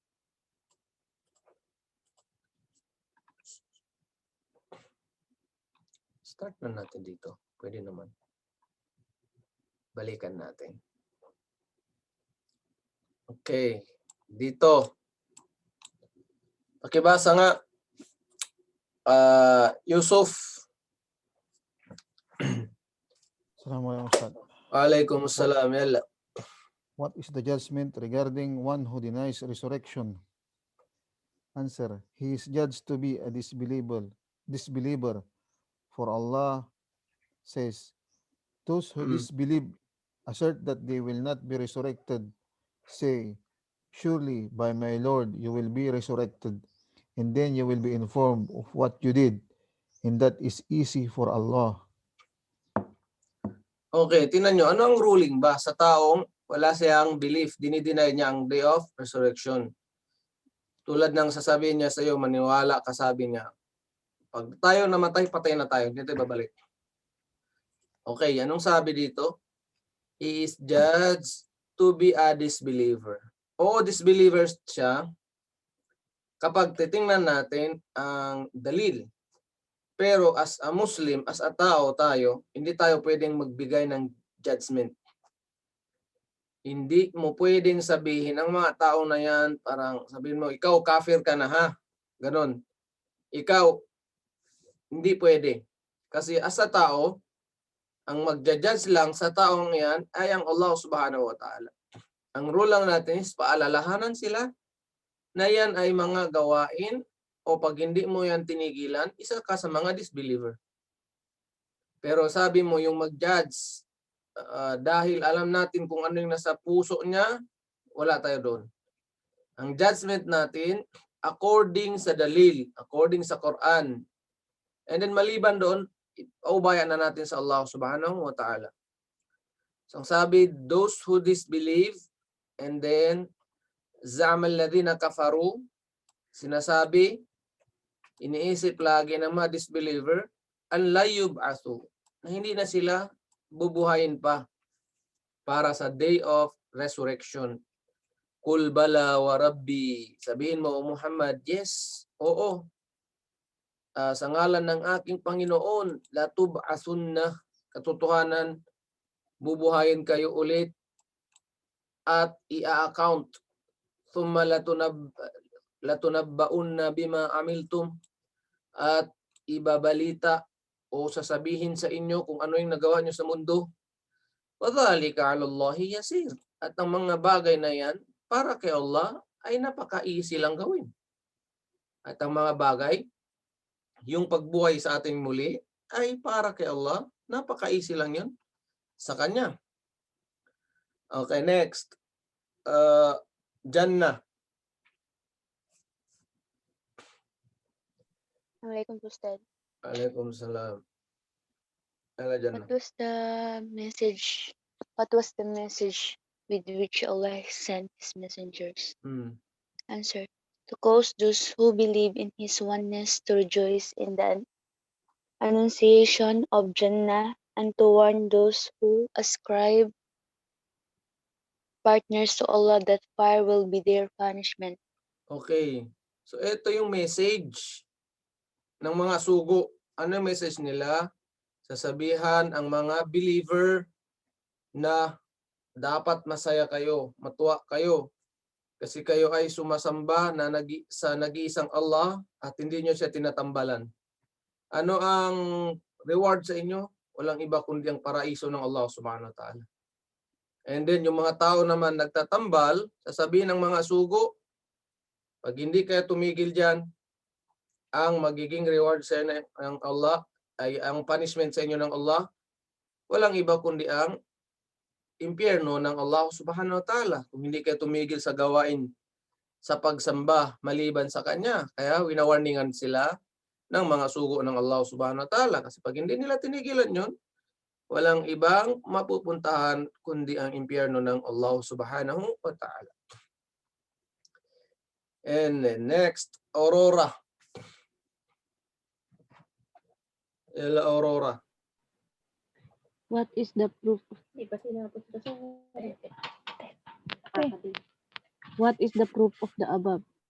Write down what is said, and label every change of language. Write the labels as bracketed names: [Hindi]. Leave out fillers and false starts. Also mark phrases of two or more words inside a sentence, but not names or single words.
[Filipino] Start na natin dito. Pwede naman. Balikan natin. Okay. Dito. Pakibasa nga. Yusuf. [Arabic] السلام عليكم أستاذ. وعليكم السلام. يلا. [English] What is the judgment regarding one who denies resurrection? Answer. He is judged to be a disbeliever. For Allah says, those who disbelieve assert that they will not be resurrected. Say, surely by my Lord you will be resurrected, and then you will be informed of what you did, and that is easy for Allah. [Filipino] Okay, tingnan nyo. Ano ang ruling ba sa taong wala siyang belief, dinideny niya ang [English] day of resurrection? [Filipino] Tulad ng sasabihin niya sa iyo, maniwala ka, sabi niya, pag tayo namatay, patay na tayo, hindi tayo babalik. Okay, anong sabi dito? [English] He is judged to be a disbeliever. [Filipino] O disbeliever siya kapag titingnan natin ang dalil. Pero [English] as a Muslim, as a [Filipino] tao tayo, hindi tayo pwedeng magbigay ng judgment. Hindi mo pwedeng sabihin ang mga tao na yan, parang sabihin mo, ikaw kafir ka na ha. Ganon. Ikaw, hindi pwede. Kasi [English] as a [Filipino] tao, ang magja-judge lang sa taong yan ay ang Allah [Arabic] سبحانه وتعالى. [Filipino] Ang rule lang natin is paalalahanan sila na yan ay mga gawain o pag hindi mo yan tinigilan, isa ka sa mga disbeliever. Pero sabi mo yung mag-judge, dahil alam natin kung ano yung nasa puso niya, wala tayo doon. Ang judgment natin, according sa dalil, according sa Quran. [English] And then [Filipino] maliban doon, paubayan na natin sa Allah [Arabic] سبحانه وتعالى. [Filipino] So sabi, [English] those who disbelieve, and then, [Arabic] زعم الذين كفروا, [Filipino] sinasabi, iniisip lagi ng mga disbeliever, [Arabic] أن لا يبعثوا, [Filipino] na hindi na sila bubuhayin pa para sa [English] day of resurrection. [Arabic] قل بلى وربي. [Filipino] Sabihin mo, Muhammad, yes, oo. Sa ngalan ng aking Panginoon, [Arabic] لتبعثن, [Filipino] katotohanan, bubuhayin kayo ulit at i-account. [Arabic] ثم لتنبؤن بما عملتم, [Filipino] at ibabalita o sasabihin sa inyo kung ano yung nagawa nyo sa mundo. [Arabic] وذلك على الله يسير. [Filipino] At ang mga bagay na yan, para kay Allah, ay napaka-easy lang gawin. At ang mga bagay, yung pagbuhay sa ating muli, ay para kay Allah, napaka-easy lang yun sa Kanya. [English] Okay, next. Jannah. [Arabic] السلام عليكم أستاذ. عليكم السلام. على جنة. [English] What was the message with which Allah sent his messengers? Answer. To cause those who believe in his oneness to rejoice in the annunciation of Jannah, and to warn those who ascribe partners to Allah that fire will be their punishment. Okay. [Filipino] So ito yung message ng mga sugo. Ano yung message nila? Sasabihan ang mga believer na dapat masaya kayo, matuwa kayo. Kasi kayo ay sumasamba na sa nag-iisang Allah at hindi nyo siya tinatambalan. Ano ang reward sa inyo? Walang iba kundi ang paraiso ng Allah [Arabic] سبحانه وتعالى. [English] And then [Filipino] yung mga tao naman nagtatambal, sasabihin ng mga sugo, pag hindi kayo tumigil dyan, ang magiging reward sa inyo ng Allah, ay ang punishment sa inyo ng Allah, walang iba kundi ang impyerno ng Allah [Arabic] سبحانه وتعالى. [Filipino] Kung hindi kayo tumigil sa gawain sa pagsamba maliban sa Kanya. Kaya winawarningan sila ng mga sugo ng Allah [Arabic] سبحانه وتعالى. [Filipino] Kasi pag hindi nila tinigilan yun, walang ibang mapupuntahan kundi ang impyerno ng Allah [Arabic] سبحانه وتعالى. [English] And then next, Aurora. Aurora. What is the proof? What is the proof of the above?